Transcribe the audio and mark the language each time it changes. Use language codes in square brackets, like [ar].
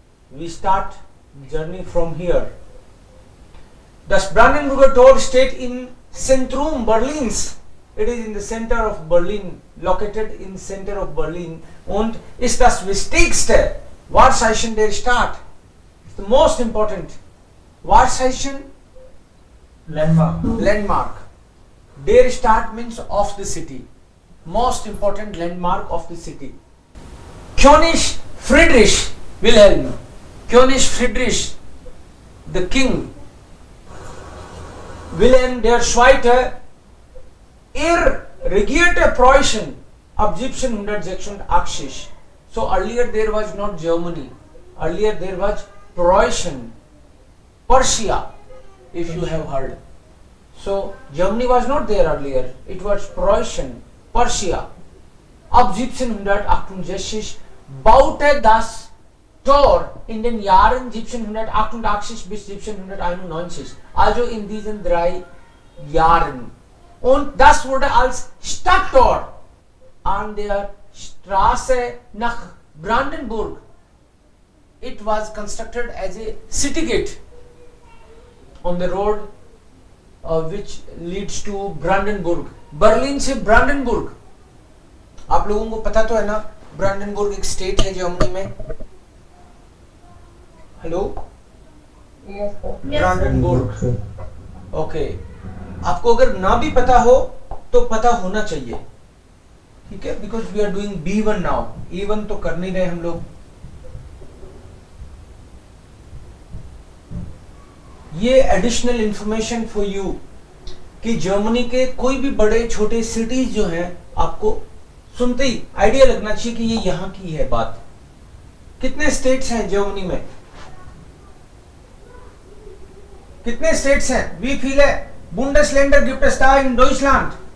[en] We start journey from here. [de] Das Brandenburger Tor steht im Zentrum Berlins. [en] It is in the center of Berlin, located in center of Berlin, [de] und ist das wichtigste Wahrzeichen der Stadt. [en] It's the most important Wahrzeichen, landmark. [de] Der Stadt [en] means of the city. Most important landmark of the city. [de] König Friedrich Wilhelm, König Friedrich, [en] the king, [de] Wilhelm der Zweite, regierte Preußen ab 1786. [en] So earlier there was not Germany. Earlier there was Preußen, Prussia, if you have heard. So Germany was not there earlier. It was Preußen, Prussia. [de] Ab 1768 baute das Tor in den Jahren 1788 bis 1791. Also in diesen 3 Jahren. Und das wurde als Stadttor an der Straße nach Brandenburg. [en] It was constructed as a city gate on the road which leads to Brandenburg. [hi] Berlin से ब्रांडनबुर्ग, आप लोगों को पता तो है ना, ब्रांडनबुर्ग एक state है जर्मनी में. हेलो, ब्रांडनबुर्ग. ओके, आपको अगर ना भी पता हो तो पता होना चाहिए, ठीक है, [en] Because we are doing B1 now. [hi] E1 तो कर नहीं रहे हम लोग. ये [en] additional information for you [hi] कि जर्मनी के कोई भी बड़े छोटे सिटीज जो हैं, आपको सुनते ही आइडिया लगना चाहिए कि ये यहां की है बात. कितने स्टेट्स हैं जर्मनी में? कितने स्टेट्स हैं? [de] वी viele Bundesländer gibt es da in Deutschland?